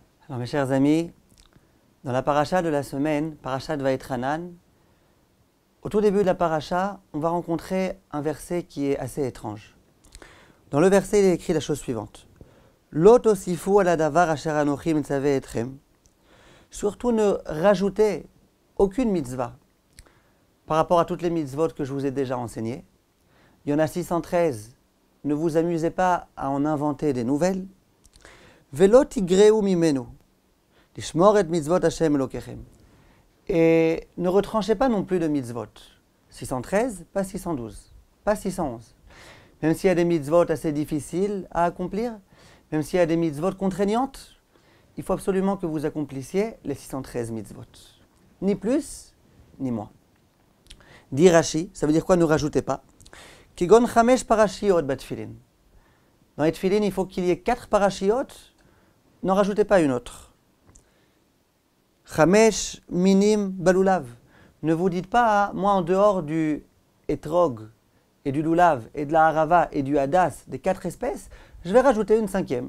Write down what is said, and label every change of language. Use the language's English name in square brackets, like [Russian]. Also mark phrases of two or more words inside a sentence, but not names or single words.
[French] Alors mes chers amis, dans la paracha de la semaine, paracha de Vaïtranan, au tout début de la paracha, on va rencontrer un verset qui est assez étrange. Dans le verset, il est écrit la chose suivante. [Hebrew] לא תוסיפו על הדבר אשר אנכי מצוה אתכם. [French] Surtout ne rajoutez aucune mitzvah par rapport à toutes les mitzvot que je vous ai déjà enseignées. Il y en a 613. Ne vous amusez pas à en inventer des nouvelles. [Hebrew] ולא תגרעו ממנו. לשמור את מצוות השם אלוקיכם. [French] Et ne retranchez pas non plus de mitzvot. 613, pas 612, pas 611. Même s'il y a des mitzvot assez difficiles à accomplir, même s'il y a des mitzvot contraignantes, il faut absolument que vous accomplissiez les 613 mitzvot. Ni plus, ni moins. Dit Rashi, ça veut dire quoi? Ne rajoutez pas. [Hebrew] כגון חמש פרשיות בתפילין. [French] Dans les tfilin, il faut qu'il y ait 4 parashiot, n'en rajoutez pas une autre. [Hebrew] חמש מינים בלולב. [French] Ne vous dites pas, moi en dehors du etrog et du lulav et de la harava et du hadas, des 4 espèces, je vais rajouter une 5e.